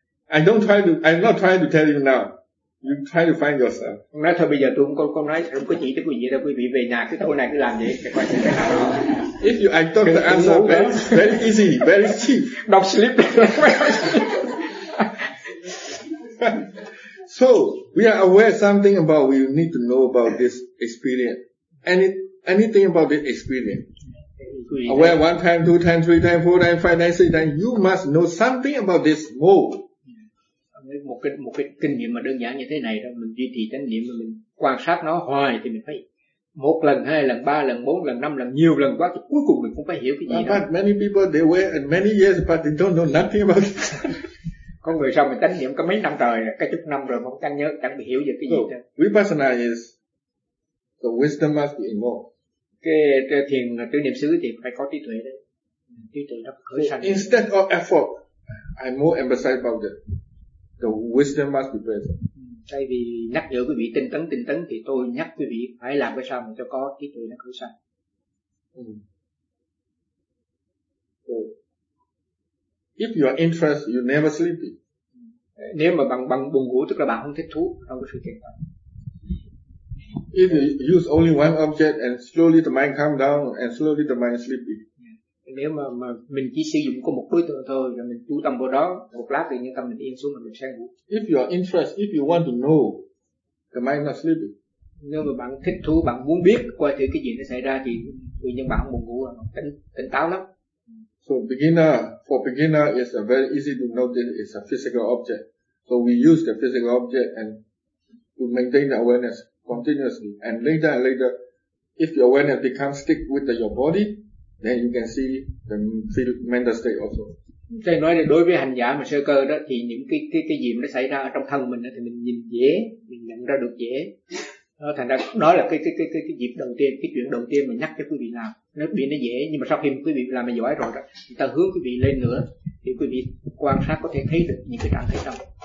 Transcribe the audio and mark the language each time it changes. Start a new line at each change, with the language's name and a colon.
English: I'm not trying to tell you now. You try to find yourself.
Vietnamese: Nói thôi bây giờ tôi không nói, không có chỉ cho quý vị đâu. Quý vị về nhà cái tối này cứ làm vậy.
English: If you I thought the answer very, very easy, very cheap. Don't sleep. So we are aware something about we need to know about this experience. Anything about this experience. Aware one time, two time, three time, four time, five time, six time. You must know something about this mode.
Vietnamese: Một cái kinh nghiệm mà đơn giản như thế này đó, mình duy trì chánh niệm, mình quan sát nó hoài thì mình phải một lần, hai lần, ba lần, bốn lần, năm lần, nhiều lần quá, cuối cùng mình cũng phải hiểu cái gì đó.
English: But many people they wear in many years but they don't know nothing about it.
Vietnamese: Có người sao mình chánh niệm có mấy năm trời, cả chục năm rồi mà không nhớ, chẳng bị hiểu được cái gì hết.
English: So, vipassana is the wisdom must be involved.
Vietnamese: Cái thiền tứ niệm xứ thì phải có trí tuệ đấy. Trí tuệ nó khởi sanh.
English: So, instead of effort, I more emphasize about it. The wisdom must be present.
Vietnamese: Thay vì nhắc nhở quý vị tinh tấn thì tôi nhắc quý vị phải làm cái sao mà cho có trí tuệ nó khởi sanh.
English: If you are interested, you never sleepy.
Vietnamese: Nếu mà bằng buồn ngủ tức là bạn không thích thú, không có sự kiện đó.
English: If you use only one object and slowly the mind calm down and slowly the mind sleepy.
Vietnamese: Nếu mà mình chỉ sử dụng có một đối tượng thôi rồi mình chú tâm vào đó một lát thì những tâm mình yên xuống rồi mình sang ngủ.
English: If you are interested, if you want to know, the mind not sleeping.
Vietnamese: Nếu mà bạn thích thú, bạn muốn biết coi thử cái gì nó xảy ra thì tự nhiên bạn buồn ngủ, tỉnh táo lắm.
English: So for beginner it's a very easy to know that it's a physical object. So we use the physical object and to maintain the awareness continuously. And later and later, if the awareness becomes stick with your body, then you can see the mental state also.
Vietnamese: Tôi nói là đối với hành giả mà sơ cơ đó thì những cái gì mà nó xảy ra ở trong thân mình đó, thì mình nhìn dễ, mình nhận ra được dễ. Đó, thành ra đó là cái dịp đầu tiên, cái chuyện đầu tiên mà nhắc cho quý vị làm. Nó bị nó dễ, nhưng mà sau khi quý vị làm mà giỏi rồi đó, thì ta hướng quý vị lên nữa, thì quý vị quan sát có thể thấy được những cái trạng thái trong.